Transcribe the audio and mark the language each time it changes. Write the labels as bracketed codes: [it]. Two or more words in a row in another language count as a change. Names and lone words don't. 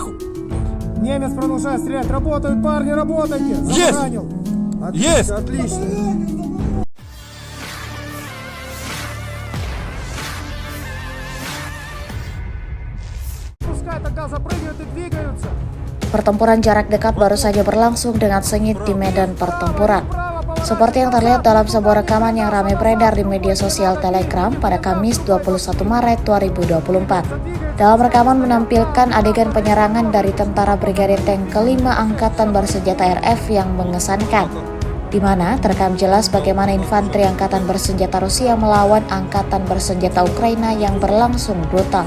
[ru] Немец продолжает стрелять. Работают, парни, работайте. Забранил. Есть! Отлично. Пускай тогда запрыгивают и двигаются. [id] Pertempuran jarak dekat baru saja berlangsung dengan sengit di medan pertempuran. Seperti yang terlihat dalam sebuah rekaman yang ramai beredar di media sosial Telegram pada Kamis 21 Maret 2024. Dalam rekaman menampilkan adegan penyerangan dari tentara Brigade Tank ke-5 Angkatan Bersenjata RF yang mengesankan, di mana terekam jelas bagaimana infanteri Angkatan Bersenjata Rusia melawan Angkatan Bersenjata Ukraina yang berlangsung brutal.